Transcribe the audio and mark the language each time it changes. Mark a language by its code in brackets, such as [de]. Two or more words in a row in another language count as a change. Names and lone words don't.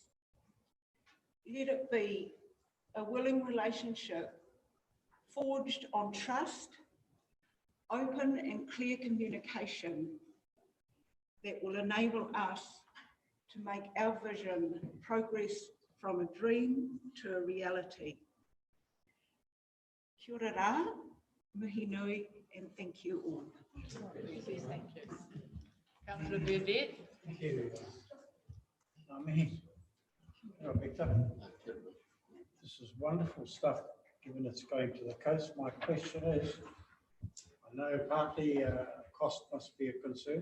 [en] Let it be a willing relationship forged on trust, open and clear communication that will enable us to make our vision progress from a dream to a reality. [mi] Kia ora rā, Mihi nui, [en] and thank you all. Thank you. Councillor Burdett. Thank you. Mihi. Victor. This is wonderful stuff, given it's going to the coast. My question is, I know partly cost must be a concern.